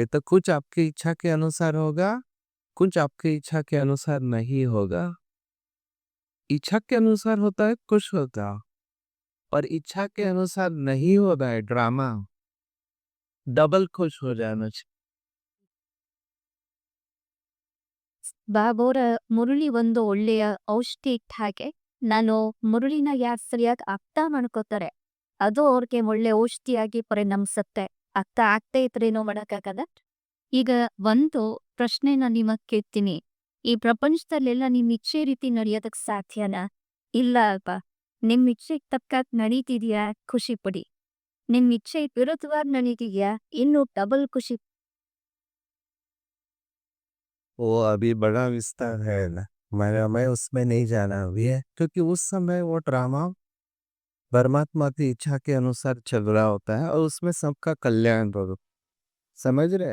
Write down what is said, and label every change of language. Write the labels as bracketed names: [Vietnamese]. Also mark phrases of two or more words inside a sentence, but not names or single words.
[Hindi] तो कुछ आपकी इच्छा के अनुसार होगा, कुछ आपकी इच्छा के अनुसार नहीं होगा। इच्छा के अनुसार होता है खुश होता, और इच्छा के अनुसार नहीं हो रहा है ड्रामा, डबल खुश हो जाना चाहिए। [Kannada] ಬಾಬೋರ ಮುರುಳಿ ಒಂದು ಒಳ್ಳೆಯ ಔಷಧಿ ಇದ್ದ ಹಾಗೆ, ನಾನು ಮುರುಳಿನ ಯಾರು ಸರಿಯಾಗಿ ಅರ್ಥ ಮಾಡ್ಕೋತಾರೆ ಅದು ಅವ್ರಿಗೆ ಒಳ್ಳೆ ಔಷಧಿಯಾಗಿ ಪರಿಣಮಿಸುತ್ತೆ. ಅರ್ಥ ಆಗ್ತಾ ಇದ್ರೇನೋ ಮಾಡಕ್ಕಾಗಲ್ಲ. ಈಗ ಒಂದು ಪ್ರಶ್ನೆ ನಾನು ನಿಮಗ್ ಕೇಳ್ತೀನಿ. ಈ ಪ್ರಪಂಚದಲ್ಲೆಲ್ಲ ನಿಮ್ ಇಚ್ಛೆ ರೀತಿ ನಡೆಯೋದಕ್ ಸಾಧ್ಯನಾ? ಇಲ್ಲ ಅಲ್ವಾ? ನಿಮ್ ಇಚ್ಛೆಗೆ ತಕ್ಕಾಗ್ ನಡೀತಿದ್ಯಾ? ಖುಷಿ ಪಡಿ. ನಿಮ್ ಇಚ್ಛೆ ವಿರುದ್ಧವಾಗಿ ನಡೀತಿದ್ಯಾ? ಇನ್ನೂ ಡಬಲ್ ಖುಷಿ. [Hindi] वो अभी बड़ा विस्तार है ना, मैं उसमें नहीं जाना अभी है, क्योंकि उस समय वो ड्रामा परमात्मा की इच्छा के अनुसार चल रहा होता है और उसमें सबका कल्याण हो, समझ रहे?